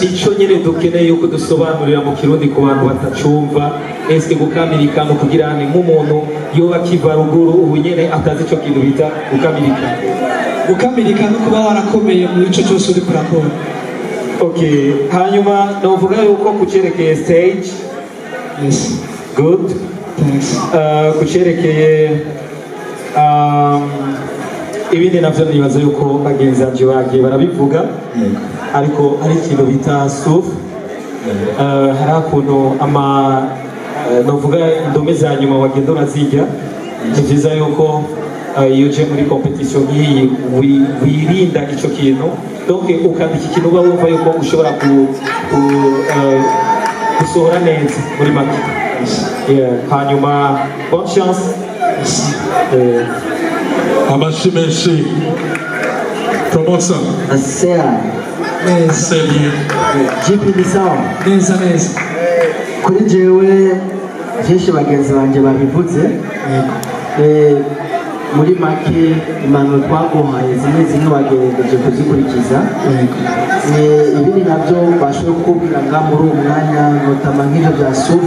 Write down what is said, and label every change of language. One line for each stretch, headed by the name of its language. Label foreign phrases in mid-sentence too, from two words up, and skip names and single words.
Rundi: icyo nyine dukeneye yuko dusobanurira mu kirundi ku bantu batacumva. Ese gukamirika no kugira ni nk'umuntu yoba akiva ruguru ubu nyine atazi icyo kintu bita gukamirika. Gukamirika no kuba warakomeye mu icyo cyose uri kurakora. Okay, hanyuma novuga yuko kucerekeye stage. Yes. Good. Thanks. Kucerekeye ibindi navyo nibaza yuko bagenzi banje bagiye barabivuga, ariko ari ikintu bita suf. Hari akuntu novuga indome za nyuma wagenda urazirya. Ni byiza yuko iyo uje muri competition nk'iyi wirinda ico kintu, donc ukandika ikintu uba wumva yuko ushobora gusohora neza muri make. Hanyuma
French: bonne chance.
Rundi: Amashi menshi. Promosa. Asea.
French: C'est bien.
Swahili: Jipi ni sawa.
Rundi: Neza neza. Kuri jewe byinshi bagenzi banjye babivuze. Muri make impanuro twaguhaye zimwe bagerageje kuzikurikiza. Ibindi nabyo bashoboye kukubwira nga muri uwo mwanya notama nk'ibyo bya sufu.